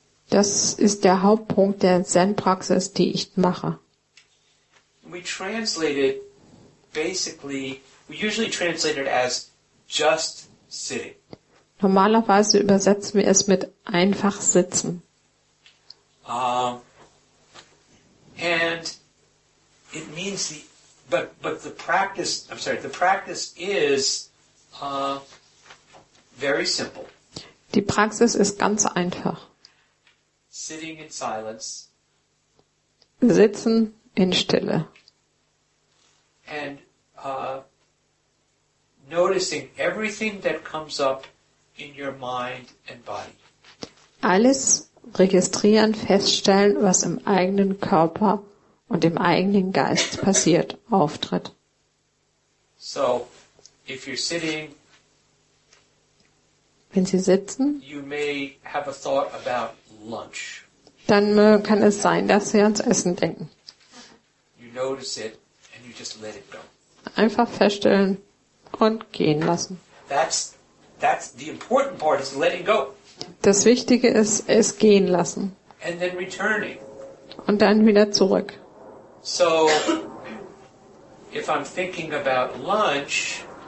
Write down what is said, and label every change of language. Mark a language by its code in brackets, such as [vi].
[de] Das ist der Hauptpunkt der Zen-Praxis, die ich mache. [en] We translate it basically, we usually translate it as just sitting. [de] Normalerweise übersetzen wir es mit einfach sitzen. [en] And it means but the practice, the practice is very simple. [de] Die Praxis ist ganz einfach. [en] Sitting in silence. [de] Sitzen in Stille. [en] And noticing everything that comes up in your mind and body. [de] Alles registrieren, feststellen, was im eigenen Körper und im eigenen Geist passiert, auftritt. [en] So, if you're sitting, [de] wenn Sie sitzen, [en] you may have a thought about lunch. [de] Dann kann es sein, dass Sie ans Essen denken. [en] You notice it and you just let it go. [de] Einfach feststellen und gehen lassen. [en] That's the important part, is letting go. [de] Das Wichtige ist, es gehen lassen. [en] And then returning. [de] Und dann wieder zurück. [en] So, if I'm thinking about lunch,